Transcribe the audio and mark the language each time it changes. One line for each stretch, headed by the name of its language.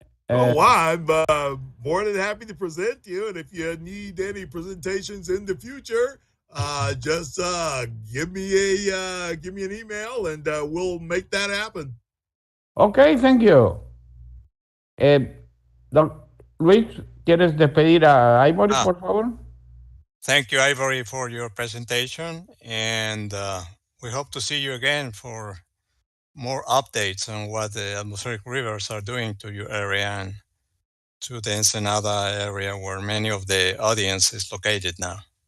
English: Oh, wow, I'm more than happy to present you. And if you need any presentations in the future, just give me an email and we'll make that happen. Ok, thank you.
Spanish: Luis, ¿quieres despedir a Ivory, por favor?
English: Thank you, Ivory, for your presentation. And we hope to see you again for more updates on what the atmospheric rivers are doing to your area and to the Ensenada area where many of the audience is located now.